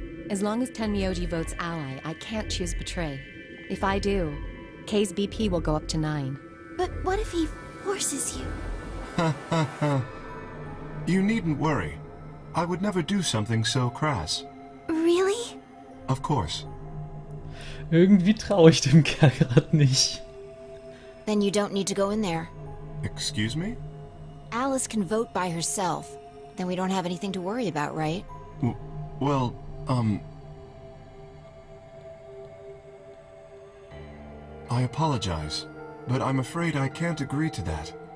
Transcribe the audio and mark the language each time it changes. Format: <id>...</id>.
<en>As long as Tenmyoji votes ally, I can't choose betray. If I do, Kay's BP will go up to 9. But what if he forces you? You needn't worry. I would never do something so crass. Really? Of course.</en> <de>Irgendwie traue ich dem Kerl grad nicht.</de> <en>Then you don't need to go in there. Excuse me? Alice can vote by herself. Then we don't have anything to worry about, right? Well, I apologize, but I'm afraid I can't agree to that.</en>